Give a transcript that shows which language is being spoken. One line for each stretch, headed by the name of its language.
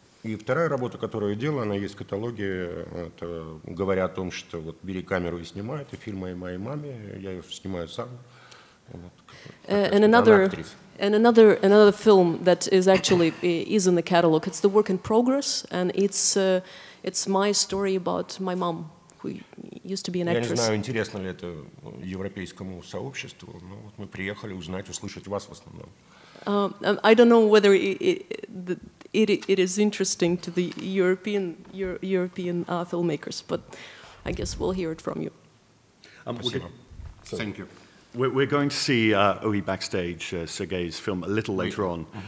Russian: И вторая работа, которую я делаю, она есть в каталоге, это говоря о том, что вот бери камеру и снимай, это фильм о моей маме, я ее снимаю сам.
English: And another film that is actually is in the catalog. It's the work in progress, and it's my story about my mom, who used to be an actress.
Russian: Я не знаю, интересно ли это европейскому сообществу, но вот мы приехали узнать, услышать вас в основном.
English: I don't know whether it is interesting to the European filmmakers, but I guess we'll hear it from you. Thank you. We're going to see Ohi backstage, Serhiy's film, a little later on.